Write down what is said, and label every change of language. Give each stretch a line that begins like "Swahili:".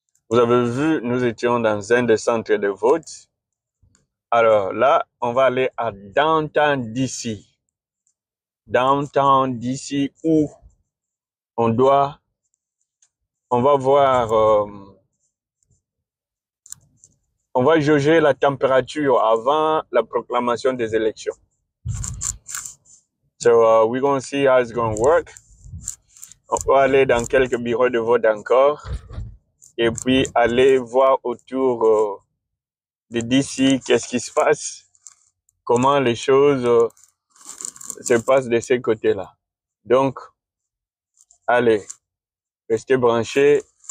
French: Vous avez vu, nous étions dans un des centres de vote. Alors là, on va aller à Downtown DC. Downtown DC où on va voir, on va jauger la température avant la proclamation des élections.
English: So we're going to see how it's going to work.
French: On va aller dans quelques bureaux de vote encore et puis aller voir autour de DC qu'est-ce qui se passe, comment les choses se passent de ces côtés-là. Donc, allez, restez branchés.